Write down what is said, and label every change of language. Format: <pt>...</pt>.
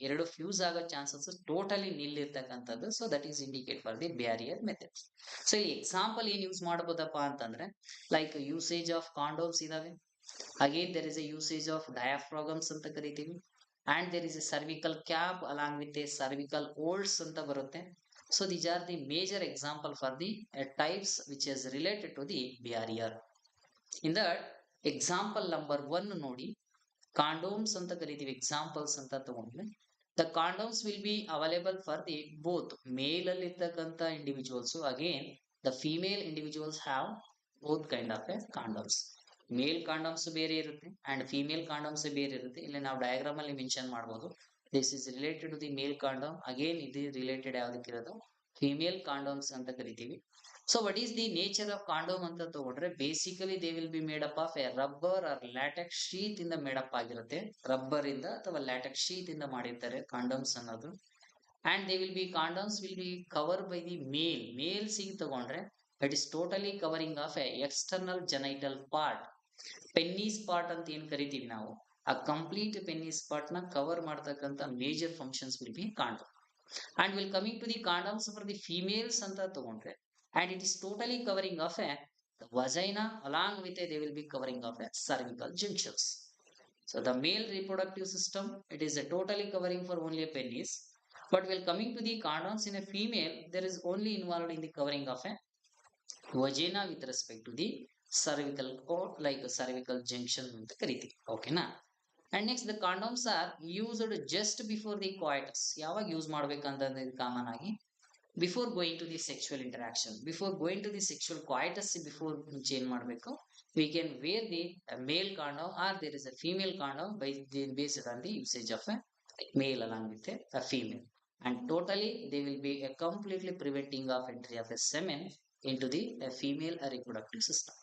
<kn>ಎರಡು ಫ್ಯೂಸ್ ಆಗೋ chances totally ನಿಲ್ಲಿರ್ತಕ್ಕಂಥದ್ದು.</kn> <en>So that is indicate for the barrier method. So ಇಲ್ಲಿ example ಏನ್ use</en> <kn>ಮಾಡಬಹುದಪ್ಪ ಅಂತಂದ್ರೆ,</kn> <en>Like usage of condoms ಇದಾವೆ. Again there is a usage of diaphragms ಅಂತ ಕರಿತೀವಿ. And there is a cervical cap along with a cervical olds ಅಂತ ಬರುತ್ತೆ. So these are the major example for the types which is related to the barrier. In that example number 1 ನೋಡಿ, condoms ಅಂತ ಕರಿತೀವಿ. examples ಅಂತ ತಗೊಂಡ್ರೆ, the condoms will be available for the both male</en> <kn>ಅಲ್ಲಿ ಇರ್ತಕ್ಕಂಥ</kn> <en>individuals. Again the female individuals have both kind of condoms. Male condoms</en> <kn>ಬೇರೆ ಇರುತ್ತೆ</kn> <en>And female condoms ಬೇರೆ ಇರುತ್ತೆ.</en> <kn>ಇಲ್ಲಿ ನಾವು</kn> <en>diagram</en> <kn>ಅಲ್ಲಿ ಮೆನ್ಷನ್ ಮಾಡಬಹುದು,</kn> <en>This is related to the male condom.</en> <kn>Again ಇದು ರಿಲೇಟೆಡ್ ಯಾವ್ದಕ್ಕಿರೋದು, ಫಿಮೇಲ್ ಕಾಂಡಮ್ಸ್ ಅಂತ ಕರಿತೀವಿ.</kn> <en>So what is the nature of condom ಅಂತ ತಗೊಂಡ್ರೆ, basically they will be made up of a rubber or latex sheath ಇಂದ made up ಆಗಿರುತ್ತೆ.</en> <kn>Rubber ಇಂದ ಅಥವಾ latex sheath ಇಂದ ಮಾಡಿರ್ತಾರೆ ಕಾಂಡಮ್ಸ್ ಅನ್ನೋದು.</kn> <en>And they will be condoms will be cover by the male ಸಿಗ್ ತಗೊಂಡ್ರೆ it is totally covering of a external genital part. Penis part</en> <kn>ಅಂತ ಏನ್ ಕರಿತೀವಿ ನಾವು,</kn> <en>ಆ complete penis part ನ cover ಮಾಡತಕ್ಕಂತ major functions will be condom. And will coming to the condoms for the females ಅಂತ ತಗೊಂಡ್ರೆ, and it is totally covering of a vagina along with they will be covering of a cervical junctions. So the male reproductive system it is totally covering for only a penis, but while coming to the condoms in a female, there is only involved in the covering of a vagina with respect to the cervical or like a cervical junction</en> <kn>ಅಂತ ಕರಿತೀವಿ.</kn> <en>ಓಕೆನಾ. And next the condoms are used just before the coitus.</en> <kn>ಯಾವಾಗ use ಮಾಡ್ಬೇಕಂತಂದ್ರೆ common ಆಗಿ</kn> <en>before going to the sexual interaction, before going to the sexual coitus, before</en> <kn>ಮುಂಚೆ ಏನ್ ಮಾಡಬೇಕು,</kn> <en>We can wear the male condom or there is a female condom by based on the usage of a male along with a female, and totally they will be a completely preventing of entry of a semen into the female reproductive system.</en>